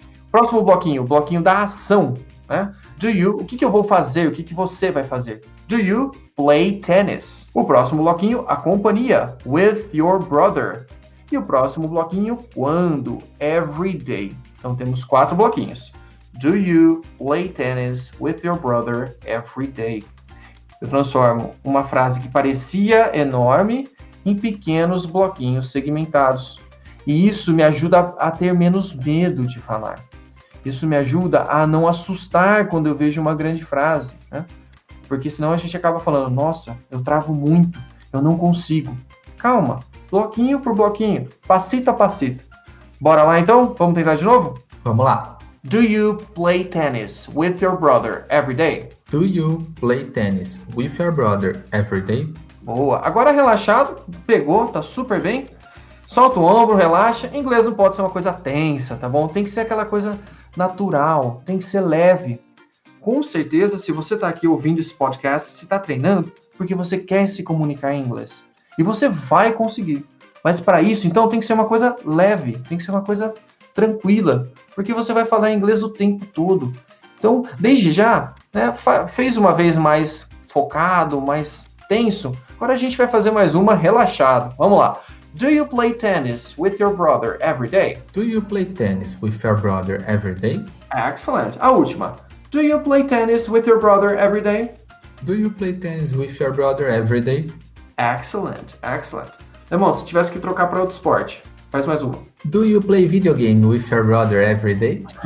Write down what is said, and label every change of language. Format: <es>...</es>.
<pt>Próximo bloquinho, o bloquinho da ação, né?</pt> <en>Do you,</en> <pt>o que eu vou fazer, o que você vai fazer?</pt> <en>Do you play tennis?</en> <pt>O próximo bloquinho, a companhia,</pt> <en>with your brother.</en> <pt>E o próximo bloquinho, quando,</pt> <en>every day.</en> <pt>Então temos 4 bloquinhos.</pt> <en>Do you play tennis with your brother every day?</en> <pt>Eu transformo uma frase que parecia enorme em pequenos bloquinhos segmentados. E isso me ajuda a ter menos medo de falar. Isso me ajuda a não assustar quando eu vejo uma grande frase, né? Porque senão a gente acaba falando, nossa, eu travo muito, eu não consigo. Calma, bloquinho por bloquinho, passito a passito. Bora lá então? Vamos tentar de novo? Vamos lá.</pt> <en>Do you play tennis with your brother every day? Do you play tennis with your brother every day?</en> <pt>Boa. Agora relaxado, pegou, tá super bem. Solta o ombro, relaxa. Em inglês não pode ser uma coisa tensa, tá bom? Tem que ser aquela coisa natural, tem que ser leve. Com certeza, se você tá aqui ouvindo esse podcast, você tá treinando porque você quer se comunicar em inglês. E você vai conseguir. Mas para isso, então, tem que ser uma coisa leve, tem que ser uma coisa tranquila, porque você vai falar inglês o tempo todo. Então, desde já, né, fez uma vez mais focado, mais tenso, agora a gente vai fazer mais uma relaxado. Vamos lá.</pt> <en>Do you play tennis with your brother every day? Do you play tennis with your brother every day? Excellent.</en> <pt>A última.</pt> <en>Do you play tennis with your brother every day? Do you play tennis with your brother every day? Excellent, excellent.</en> <pt>Irmão, se tivesse que trocar para outro esporte, faz mais uma.</pt> <en>Do you play video game with your brother every day?</en>